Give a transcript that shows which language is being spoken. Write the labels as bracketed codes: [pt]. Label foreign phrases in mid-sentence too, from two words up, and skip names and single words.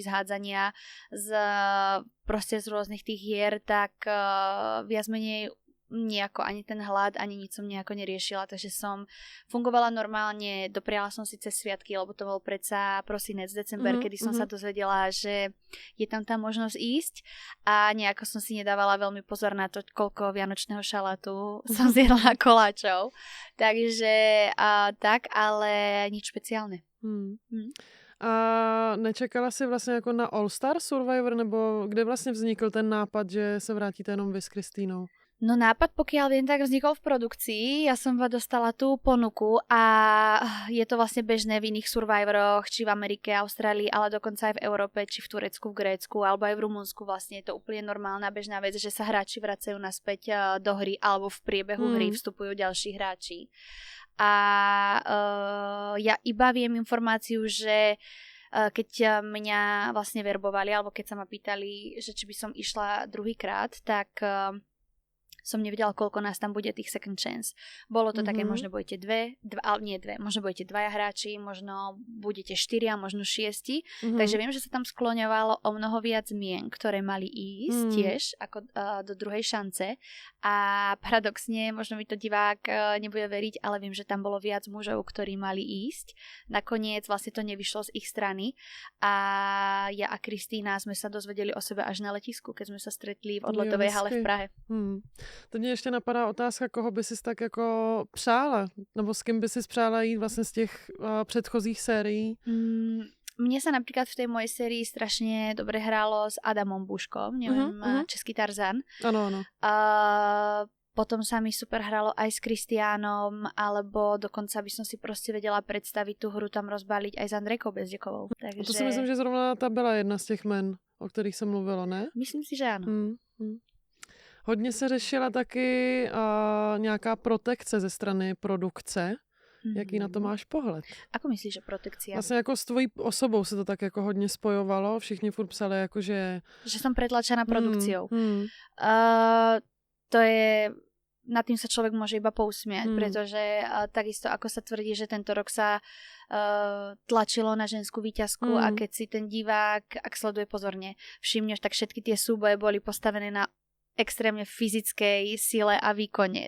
[sk] z hádzania, proste z rôznych tých hier, tak viac menej nejako ani ten hlad, ani nič som nejako neriešila, takže som fungovala normálne, dopriala som si cez sviatky, lebo to bol predsa prosinec, december, kedy som sa dozvedela, že je tam tá možnosť ísť a nejako som si nedávala veľmi pozor na to, koľko vianočného šalátu som zjedla koláčov, takže tak, ale nič špeciálne. [cs] A nečekala si vlastně jako na All Star Survivor, nebo kde vlastně vznikl ten nápad, že se vrátíte jenom vy s Kristínou? [sk] No nápad, pokiaľ viem, tak vznikol v produkcii. Ja som dostala tú ponuku a je to vlastne bežné v iných Survivoroch, či v Amerike, Austrálii, ale dokonca aj v Európe, či v Turecku, v Grécku, alebo aj v Rumunsku. Vlastne je to úplne normálna bežná vec, že sa hráči vracajú naspäť do hry, alebo v priebehu hry vstupujú ďalší hráči. A ja iba viem informáciu, že keď mňa vlastne verbovali, alebo keď sa ma pýtali, že či by som išla druhýkrát, tak som nevedela, koľko nás tam bude tých [en] second chance. [sk] Bolo to také, možno budete možno budete dvaja hráči, možno budete 4, možno 6. Takže viem, že sa tam skloňovalo o mnoho viac mien, ktoré mali ísť tiež ako do druhej šance. A paradoxne, možno mi to divák nebude veriť, ale viem, že tam bolo viac mužov, ktorí mali ísť. Nakoniec vlastne to nevyšlo z ich strany a ja a Kristína sme sa dozvedeli o sebe až na letisku, keď sme sa stretli v odletovej hale v Prahe. [cs] To mě ještě napadá otázka, koho by si tak jako přála, nebo s kým by si přála jít vlastně z těch předchozích sérií? [sk] Mne sa napríklad v tej mojej sérii strašne dobre hrálo s Adamom Buškom, neviem, český Tarzan. Áno. Potom sa mi super hralo aj s Kristiánom, alebo dokonca by som si proste vedela predstaviť tú hru tam rozbaliť aj s Andrejkou Bezděkovou. Takže... [cs] To si myslím, že zrovna ta byla jedna z těch men, o kterých jsem mluvila, ne? [sk] Myslím si, že áno. [cs] Hodně se řešila taky nějaká protekce ze strany produkce. Jaký na to máš pohled? [sk] Ako myslíš, že protekcia? [cs] Vlastně jako s tvojí osobou se to tak jako hodně spojovalo. Všichni furt psali jako, že... [sk] Že som pretlačená produkciou. To je... Nad tým sa človek môže iba pousmiať, pretože takisto ako sa tvrdí, že tento rok sa tlačilo na ženskú víťazku a keď si ten divák, ak sleduje pozorne, všimneš, tak všetky tie súboje boli postavené na extrémne fyzickej sile a výkone.